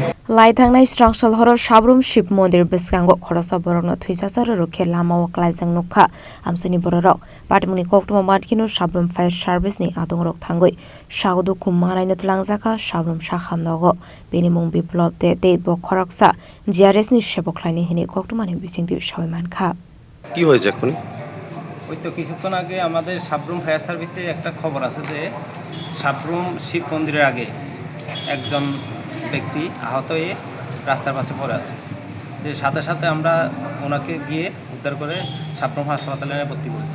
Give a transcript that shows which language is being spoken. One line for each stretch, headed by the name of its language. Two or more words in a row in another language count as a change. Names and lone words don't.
Kok Borok: Laithangnai Strangshal Horor Shabrum Ship Mondir Biskango Khorosa Borogno Twisasar Rokhe Lama Klaisang Nokha Amsuni Bororok Patmuni Koktuma Matkino Shabrum Fire Service ni Adong Rok Thangoi Shaudu Kumanai Nutlangzaka Shabrum Shakham Nogo Benimung Biplop de Bokhoroksa GRS ni Sheboklaini Hini Koktumani Bisingdi Shoyman Kha
Bangla: কি হয়েছে এখন ওই তো কিছুক্ষণ আগে আমাদের সাবরুম ফায়ার সার্ভিসে একটা খবর আছে যে সাবরুম শিব মন্দিরের আগে একজন ব্যক্তি আহত হয়ে রাস্তার পাশে পড়ে আছে যে সাথে সাথে আমরা ওনাকে গিয়ে উদ্ধার করে সাবরুম হাসপাতালে ভর্তি করেছি।